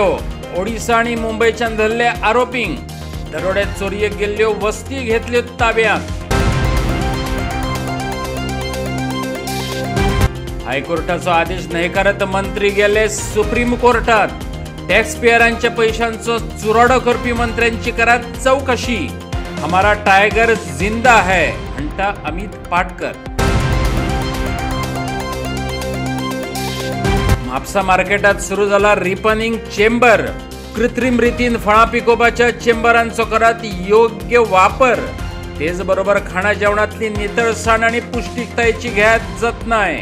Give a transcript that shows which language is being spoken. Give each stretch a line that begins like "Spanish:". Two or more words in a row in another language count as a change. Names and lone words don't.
Konkani: ओडिशा आणि मुंबयच्यान धरले आरोपींक दरोड्यात चोरयेक गेल्ल्यो वस्ती घेतल्यो ताब्यात। हायकोर्टाचो आदेश न्हयकारत मंत्री गेले सुप्रीम कोर्टात। टॅक्स पेयरांच्या पैशांचो चुराडो करपी मंत्र्यांची करात चौकशी।
Hindi: हमारा टायगर जिंदा है म्हणटा अमित पाटकर।
Konkani: म्हापसा मार्केटात सुरू झाला
English: ripening chamber.
Konkani: कृत्रिम रितीन फळां पिकोवपाच्या चेंबरांचो करात योग्य वापर। तेच बरोबर खाणा जेवणातली नितळसाण आणि पुष्टिकतायेची घेत जतनाय।